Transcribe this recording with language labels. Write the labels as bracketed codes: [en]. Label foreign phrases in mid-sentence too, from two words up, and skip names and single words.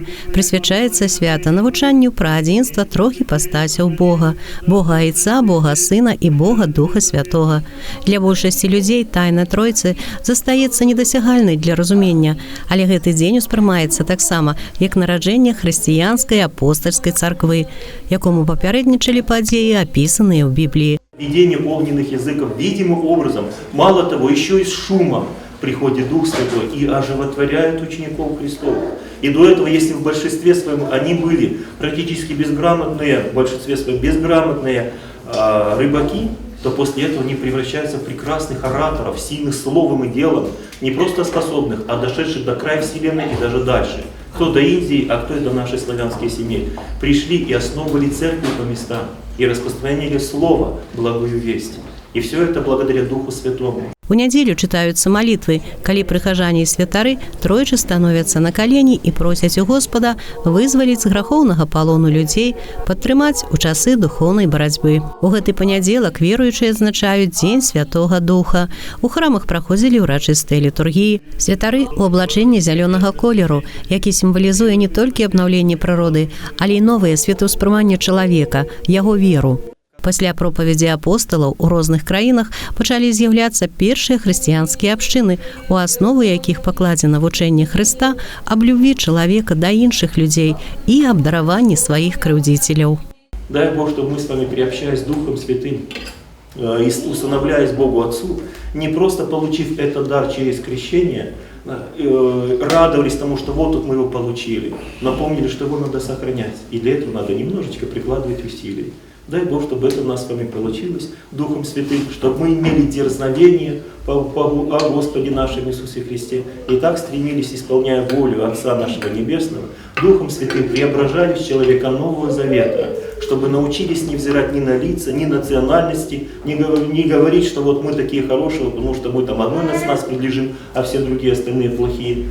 [be] Прысвячаецца свята навучанню пра адзінства трох іпастасяў Бога – Бога Айца, Бога Сына і Бога Духа Святога. Для большасці людзей тайна Тройцы застаецца недасягальнай для разумення, але гэты дзень успрымаецца таксама як нараджэнне хрысціянскай апостальскай царквы, якому папярэднічалі падзеі, апісаныя ў Бібліі. [ru] Видение огненных языков видимым образом, мало того, еще и с шумом приходит Дух Святой и оживотворяет учеников Христовых. И до этого, если в большинстве своем они были практически безграмотные, в большинстве своем безграмотные рыбаки, то после этого они превращаются в прекрасных ораторов, сильных словом и делом, не просто способных, а дошедших до края Вселенной и даже дальше. Кто до Индии, а кто и до нашей славянской семьи. Пришли и основывали церкви по местам, и распространили слово, благую весть. И все это благодаря Духу Святому. [be] У нядзелю чытаюцца малітвы, калі прыхажане і святары тройчы становяцца на калені і просяць у Господа вызваліць з грахоўнага палону людзей, падтрымаць у часы духоўнай барацьбы. У гэты панядзелак веруючыя адзначаюць Дзень Святога Духа. У храмах праходзілі ўрачыстыя літургіі. Святары ў аблачэнні зялёнага колеру, які сімвалізуе не толькі абнаўленне прыроды, але і новае светаўспрыманне чалавека, яго веру. Пасля пропаведзі апосталаў у розных краінах пачалі з'яўляцца першыя хрысціянскія абшчыны, у аснову якіх пакладзена вучэнне Хрыста аб любві чалавека да іншых людзей і аб дараванні сваіх крыўдзіцеляў. [ru] Дай Бог, чтобы мы с вами, приобщаясь Духом Святым и усыновляясь Богу Отцу, не просто получив этот дар через крещение, радовались тому, что вот тут мы его получили, но помнили, что его надо сохранять. И для этого надо немножечко прикладывать усилий. Дай Бог, чтобы это у нас с вами получилось Духом Святым, чтобы мы имели дерзновение о Господе нашем Иисусе Христе и так стремились, исполняя волю Отца нашего Небесного, Духом Святым преображались человека Нового Завета, чтобы научились не взирать ни на лица, ни национальности, не говорить, что вот мы такие хорошие, потому что мы там одной нас принадлежим, а все другие остальные плохие.